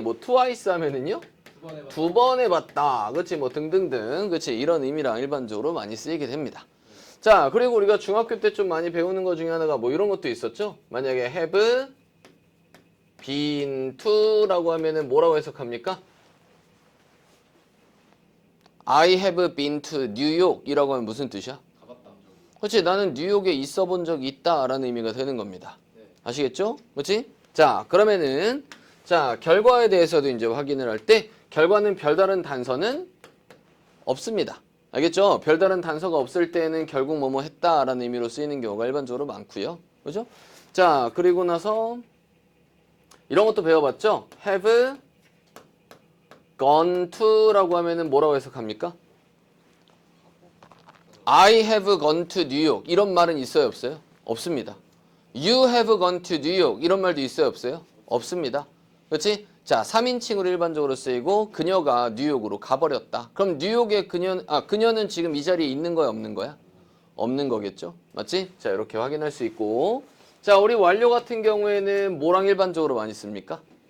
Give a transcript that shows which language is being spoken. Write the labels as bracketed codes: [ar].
[ko] 뭐 twice 하면은요, 두 번 해봤다, 그렇지? 뭐 등등등, 그렇지? 이런 의미랑 일반적으로 많이 쓰이게 됩니다. 자, 그리고 우리가 중학교 때 좀 많이 배우는 것 중에 하나가 뭐 이런 것도 있었죠? 만약에 have been to라고 하면은 뭐라고 해석합니까? [en] I have been to New York이라고 [ko] 하면 무슨 뜻이야? 가봤다. 그렇지? 나는 뉴욕에 있어 본 적이 있다라는 의미가 되는 겁니다. 아시겠죠? 그렇지? 자, 그러면은 자, 결과에 대해서도 이제 확인을 할 때 결과는 별다른 단서는 없습니다. 알겠죠? 별다른 단서가 없을 때는 결국 뭐뭐 했다라는 의미로 쓰이는 경우가 일반적으로 많고요. 그죠? 자, 그리고 나서 이런 것도 배워봤죠? have gone to라고 하면은 뭐라고 해석합니까? [en] I have gone to New York [ko] 이런 말은 있어요, 없어요? 없습니다. [en] You have gone to New York [ko] 이런 말도 있어요, 없어요? 없습니다. 그렇지? 자, 3인칭으로 일반적으로 쓰이고 그녀가 뉴욕으로 가버렸다. 그럼 뉴욕의 그녀는 지금 이 자리에 있는 거야, 없는 거야? 없는 거겠죠? 맞지? 자, 이렇게 확인할 수 있고. 자, 우리 완료 같은 경우에는 뭐랑 일반적으로 많이 씁니까?